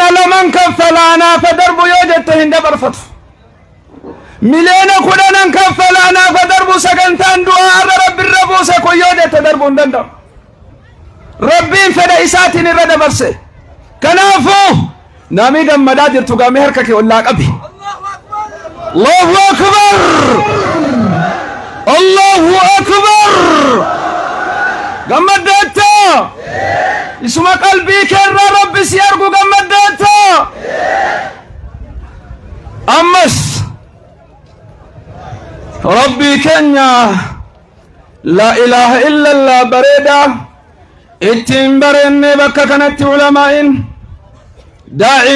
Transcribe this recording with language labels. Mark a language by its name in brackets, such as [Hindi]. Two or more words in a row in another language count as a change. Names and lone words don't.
[Oromo] laman kaffalaanaaf darbu yoo jette hin dabarfatu miliyoona kudhanan kaffalaanaaf darbu sagantaan du'aa irra rabbi irra buuse kun yoo jette darbuu hin danda'u rabbiin fedha isaatiin irra dabarse kanaafuu namni gammadaa jirtu gaamee harka kee ollaa qabi [Arabic] الله أكبر الله أكبر [Oromo] gammadeetta isuma qalbii keerraa rabbi si argu gammadeetta ammas rabbii keenya [Arabic] لا إله إلا الله [Oromo] bareeda ittiin bareenne bakka kanatti ulamaa'iin daa'iin